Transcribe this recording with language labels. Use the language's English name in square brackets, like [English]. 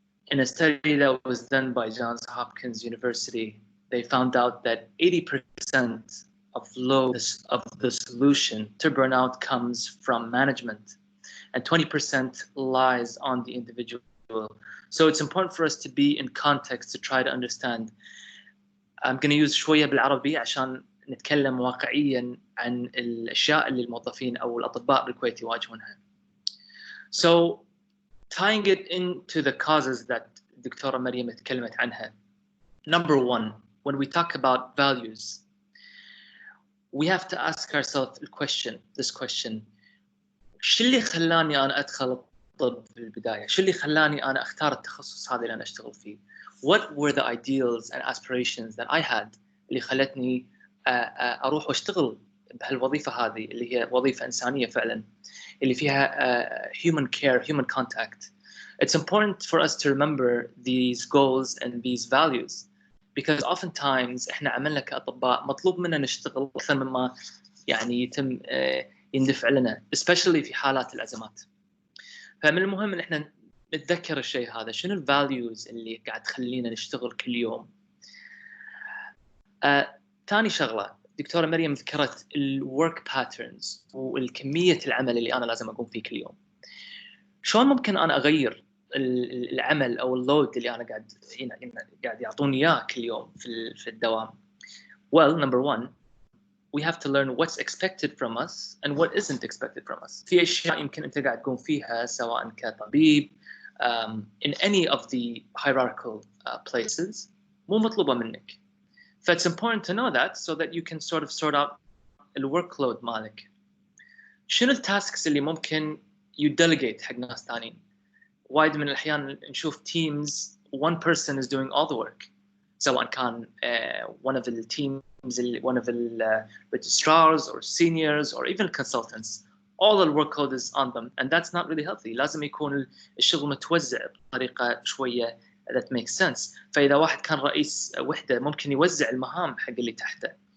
[English] In a study that was done by Johns Hopkins University, they found out that 80% of the solution to burnout comes from management, and 20% lies on the individual. So it's important for us to be in context to try to understand. I'm going to use [Arabic] شوية بالعربي عشان نتكلم واقعيا عن الأشياء اللي الموظفين أو الأطباء بالكويت يواجهونها. [English] So tying it into the causes that Dr. [Arabic] Maryam تكلمت عنها. [English] Number one, when we talk about values, we have to ask ourselves this question. [Arabic] شو اللي خلاني أنا أدخل الطب في البداية؟ شو اللي خلاني أنا أختار التخصص هذا اللي أنا أشتغل فيه؟ [English] What were the ideals and aspirations that I had [Arabic] اللي خلتني أروح وأشتغل بهالوظيفة هذه اللي هي وظيفة إنسانية فعلا اللي فيها [English] human care, human contact. It's important for us to remember these goals and these values, because oftentimes [Arabic] إحنا عملنا كأطباء مطلوب منا نشتغل أكثر مما يعني يتم يندفع لنا, [English] especially [Arabic] في حالات الأزمات. فمن المهم إن إحنا نتذكر الشيء هذا. شنو الفاليوز اللي قاعد تخلينا نشتغل كل يوم؟ ثاني شغلة دكتورة مريم ذكرت الورك باترنز والكمية العمل اللي أنا لازم أقوم فيه كل يوم. شلون ممكن أنا أغير العمل أو اللود اللي أنا قاعد يعطوني إياه كل يوم في الدوام؟ [English] Well, number one, we have to learn what's expected from us and what isn't expected from us. [Arabic] في أشياء يمكن أنت قاعد تقوم فيها سواء كطبيب [English] in any of the hierarchical places [Arabic] مو مطلوبة منك. [English] So it's important to know that so that you can sort of sort out the workload [Arabic] مالك. شنو التاسكس اللي ممكن [English] you delegate [Arabic] حق ناس ثانيين؟ وايد من الأحيان نشوف [English] teams, one person is doing all the work. [Arabic] سواء كان [English] one of the teams, one of the registrars or seniors or even consultants. All the workload is on them, and that's not really healthy. [Arabic] لازم يكون الشغل متوزع بطريقة شوية [English] that makes sense. [Arabic] فإذا واحد كان رئيس وحدة ممكن يوزع المهام حق اللي تحته.